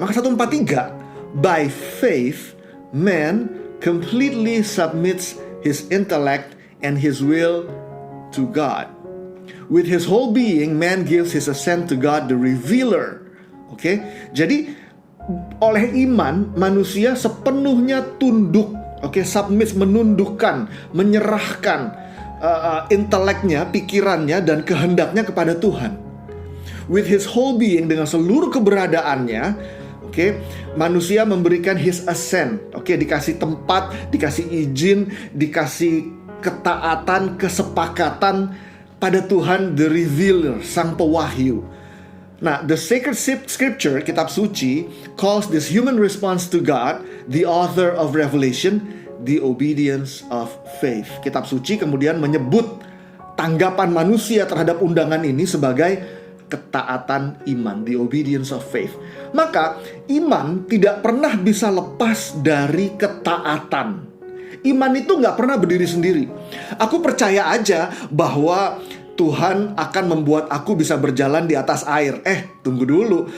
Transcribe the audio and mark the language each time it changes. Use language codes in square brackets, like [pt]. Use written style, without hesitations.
[en] Maka 143, by faith man completely submits his intellect and his will to God. With his whole being, man gives his assent to God, the revealer. [id] Jadi oleh iman manusia sepenuhnya tunduk, submit, menundukkan, menyerahkan inteleknya, pikirannya, dan kehendaknya kepada Tuhan. [en] With his whole being, [id] dengan seluruh keberadaannya, manusia memberikan [en] his assent, [id] dikasih tempat, dikasih izin, dikasih ketaatan, kesepakatan pada Tuhan, [en] the revealer, [id] sang pewahyu. [en] Nah, the sacred scripture, [id] kitab suci, [en] calls this human response to God, the author of revelation, the obedience of faith. [id] Kitab suci kemudian menyebut tanggapan manusia terhadap undangan ini sebagai ketaatan iman, [en] the obedience of faith. [id] Maka iman tidak pernah bisa lepas dari ketaatan. Iman itu gak pernah berdiri sendiri. Aku percaya aja bahwa Tuhan akan membuat aku bisa berjalan di atas air. Tunggu dulu.